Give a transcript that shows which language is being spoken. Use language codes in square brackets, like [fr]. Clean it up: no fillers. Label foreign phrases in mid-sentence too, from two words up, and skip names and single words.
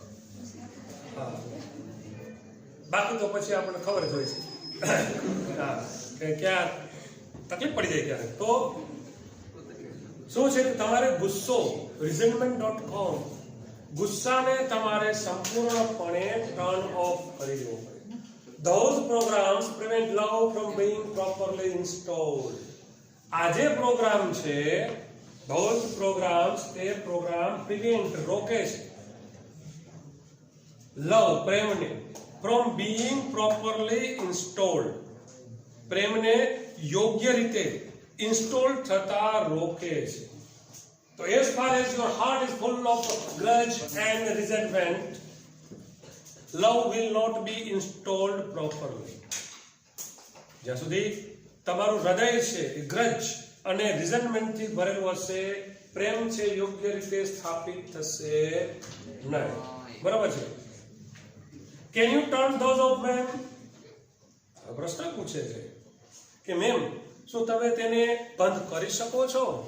[gu] હા, બાકી તો પછી આપણને ખબર જ હોય છે હા કે ક્યાં તકલીફ પડી જાય ક્યારે. તો શું છે કે તમારે ગુસ્સો, resentment.com, ગુસ્સાને તમારે સંપૂર્ણપણે [en] turn off [gu] કરી દેવો પડે. [en] Those programs prevent love from being properly installed. [gu] આ જે પ્રોગ્રામ છે, [en] those programs, [gu] તે પ્રોગ્રામ prevent, રોકે છે લવ, પ્રેમને, [en] from being properly installed, [gu] પ્રેમને યોગ્ય રીતે ઇન્સ્ટોલ થતા રોકે છે. [en] તો as far as your heart is full of grudge and resentment, love will not be installed properly. [gu] જ્યાં સુધી તમારું હૃદય છે એ ગ્રજ અને રિઝન્ટમેન્ટ થી ભરેલું હશે, પ્રેમ છે યોગ્ય રીતે સ્થાપિત થશે નહીં. બરાબર છે? [en] can you turn those off ma'am? [gu] પ્રશ્ન પૂછે છે કે મેમ, શું તમે તેને બંધ કરી શકો છો?